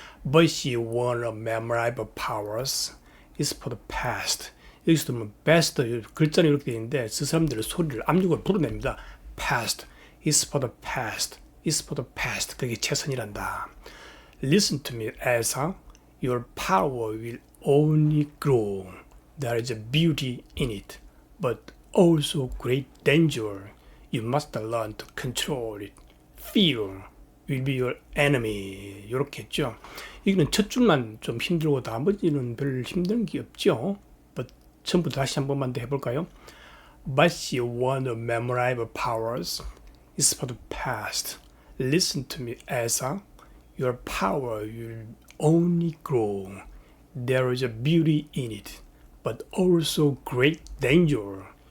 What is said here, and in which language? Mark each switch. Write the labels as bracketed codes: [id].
[en] But she won't memorize powers. It's for the past. [ko] 여기서도 뭐 best 글자는 이렇게 되어 있는데 그 사람들의 소리를 압력을 불어냅니다. [en] Past. It's for the past. It's for the past. [ko] 그게 최선이란다. [en] Listen to me, Elsa. Your power will only grow. There is a beauty in it, but also great danger. You must learn to control it. Fear will be your enemy. [ko] 이렇게 했죠. 이거는 첫 줄만 좀 힘들고 나머지는 별 힘든 게 없죠. [en] But [ko] 처음부터 다시 한 번만 더 해볼까요? [en] But she won't memorize powers. It's for the past. Listen to me, Elsa. Your power will only grow. There is a beauty in it, but also great danger.